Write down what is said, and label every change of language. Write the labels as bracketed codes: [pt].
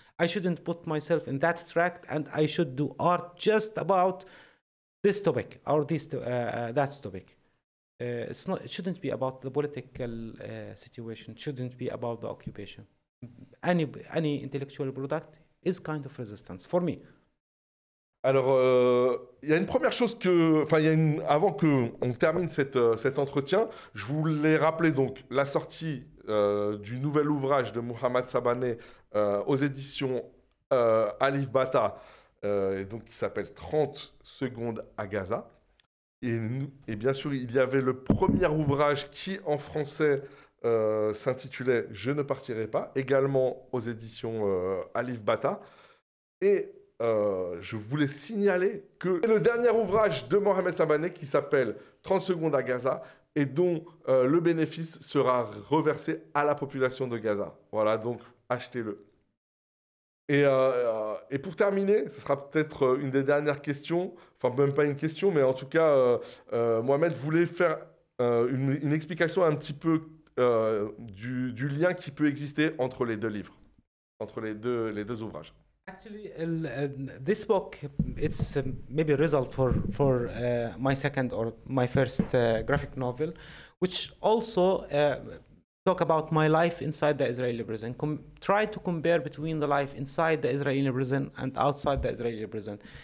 [en] I shouldn't put myself in that track, and I should do art just about this topic or that topic. It shouldn't be about the political situation. It shouldn't be about the occupation. Any intellectual product is kind of resistance for me. [fr] Alors, il y a une première chose avant qu'on termine cet entretien, je voulais rappeler donc la sortie du nouvel ouvrage de Mohammad Sabaaneh aux éditions Alif Bata, donc qui s'appelle 30 secondes à Gaza. Et bien sûr, il y avait le premier ouvrage qui, en français, s'intitulait « Je ne partirai pas », également aux éditions Alif Bata. Et je voulais signaler que c'est le dernier ouvrage de Mohammad Sabaaneh qui s'appelle 30 secondes à Gaza et dont le bénéfice sera reversé à la population de Gaza. Voilà, donc achetez-le. Et pour terminer, ce sera peut-être une des dernières questions, enfin même pas une question, mais en tout cas, Mohamed voulait faire une explication un petit peu du lien qui peut exister entre les deux livres, entre les deux ouvrages. [en] Actually, this book, it's maybe a result for my second or my first graphic novel, which also talk about my life inside the Israeli prison. Try to compare between the life inside the Israeli prison and outside the Israeli prison.